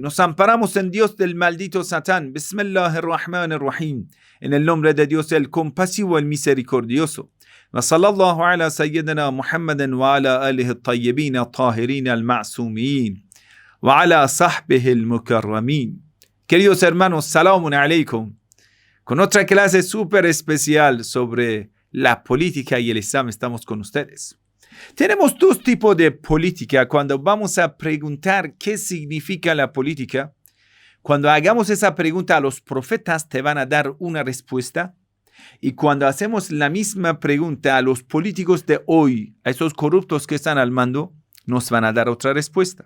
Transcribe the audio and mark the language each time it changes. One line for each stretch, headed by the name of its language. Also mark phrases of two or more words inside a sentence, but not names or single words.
Spanish: Nos amparamos en Dios del maldito Satán. Bismillahirrahmanirrahim. En el nombre de Dios el compasivo, el misericordioso.
Arabic: وصلى الله على سيدنا محمد وعلى آله الطيبين الطاهرين المعصومين. وعلى صحبه المكرمين.
Spanish: Queridos hermanos,
Arabic: سلام عليكم.
Spanish: Con otra clase súper especial sobre la política y el Islam estamos con ustedes. Tenemos dos tipos de política. Cuando vamos a preguntar qué significa la política, cuando hagamos esa pregunta a los profetas te van a dar una respuesta, y cuando hacemos la misma pregunta a los políticos de hoy, a esos corruptos que están al mando, nos van a dar otra respuesta.